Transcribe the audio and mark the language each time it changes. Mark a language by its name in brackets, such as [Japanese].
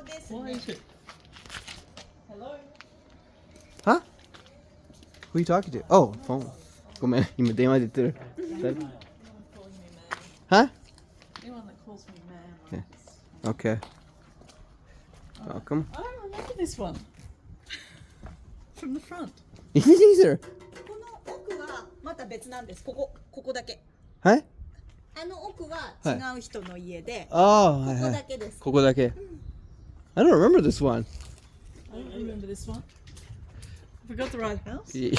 [English] Why is it? Hello? Huh? Who are you talking to? Oh, phone. [Japanese] ごめん、今電話で言ってる。 [English] Huh? Anyone that calls me man. Okay. Welcome. I don't remember this one. From the front. Me neither. [Japanese] この奥はまた別なんです。ここだけ。はい？あの奥は違う人の家で、ああ、ここだけです。ここだけ。 [English] I don't remember this one. I don't remember this one. Have we got the right house?